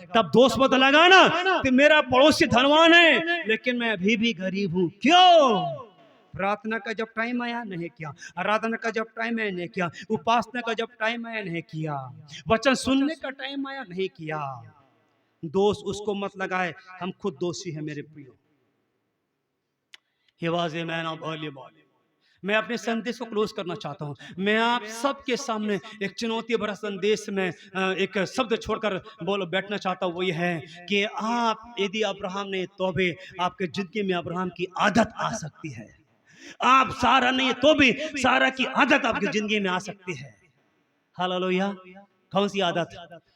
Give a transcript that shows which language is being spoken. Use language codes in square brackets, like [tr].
[hi] तब दोस्त मत लगाना कि मेरा पड़ोसी धनवान है लेकिन मैं अभी भी गरीब हूं। क्यों? प्रार्थना का जब टाइम आया नहीं किया, आराधना का जब टाइम आया नहीं किया, उपासना का जब टाइम आया नहीं किया, वचन सुनने का टाइम आया नहीं किया। दोस्त उसको मत लगाए, हम खुद दोषी हैं मेरे प्रियो। [en] He was a man of early morning. [hi] मैं अपने संदेश को क्लोज करना चाहता हूँ। मैं आप सबके सामने एक चुनौती भरा संदेश में एक शब्द छोड़कर बैठना चाहता हूँ। वो ये है कि आप यदि अब्राहम ने तो भी आपके जिंदगी में अब्राहम की आदत आ सकती है। आप सारा नहीं तो भी सारा की आदत आपकी जिंदगी में आ सकती है। हालेलुया। कौन सी आदत?